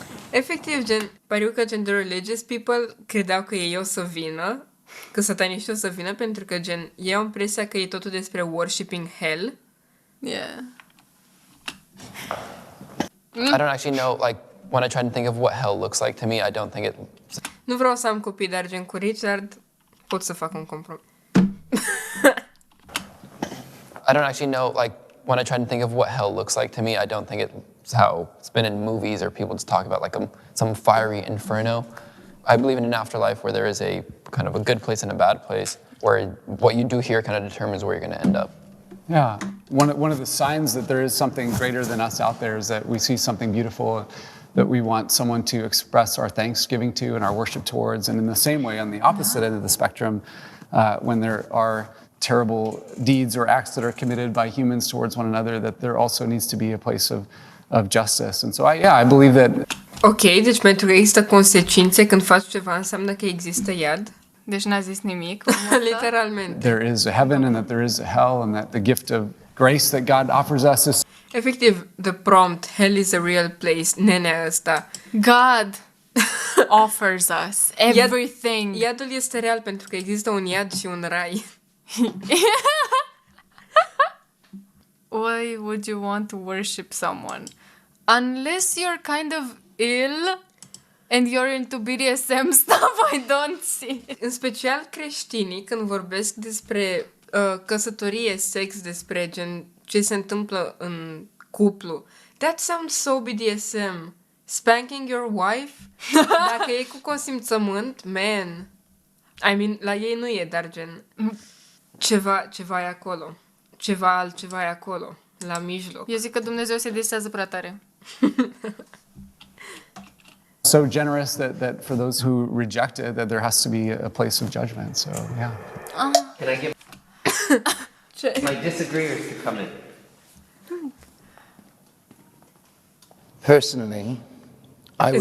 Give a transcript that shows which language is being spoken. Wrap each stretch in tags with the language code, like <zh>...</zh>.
<ro>Efectiv, pariu că gen</ro> <en>the religious people</en> <ro>credeau că ei o să vină, că sataniștii o să vină, pentru că gen ei au impresia că e totul despre</ro> <en>worshipping hell. Yeah. I don't actually know, like, when I try to think of what hell looks like to me, I don't think it...</en> <ro>Nu vreau să am copii, dar gen cu Richard pot să fac un compromis.</ro> <en>I don't actually know, like, when I try to think of what hell looks like to me, I don't think it's how it's been in movies or people just talk about, like, some fiery inferno. I believe in an afterlife where there is a kind of a good place and a bad place, where what you do here kind of determines where you're going to end up. Yeah, one of the signs that there is something greater than us out there is that we see something beautiful that we want someone to express our thanksgiving to and our worship towards. And in the same way, on the opposite end of the spectrum, when there are terrible deeds or acts that are committed by humans towards one another, that there also needs to be a place of justice. And so, I believe that...</en> <ro>Ok, deci pentru că există consecințe când faci ceva, înseamnă că există iad. Deci n-a zis nimic. Literalmente.</ro> <en>there is a heaven and that there is a hell and that the gift of grace that God offers us is... Efectiv, the prompt, hell is a real place,</en> <ro>nenea ăsta.</ro> <en>God offers us everything.</en> <ro>Iadul este real pentru că există un iad și un rai.</ro> <en>Why would you want to worship someone? Unless you're kind of ill and you're into BDSM stuff, I don't see it.</en> <ro>În special creștinii, când vorbesc despre căsătorie, sex, despre gen ce se întâmplă în cuplu.</ro> <en>That sounds so BDSM. Spanking your wife?</en> <ro>Dacă e cu consimțământ, man.</ro> <en>I mean,</en> <ro>la ei nu e, dar gen ceva e acolo. Altceva e acolo, la mijloc. Eu zic că Dumnezeu se desează prea tare.</ro> <en>So generous that for those who reject it, that there has to be a place of judgment. So, yeah. Can I get my disagreeers to come in? Personally, I would</en>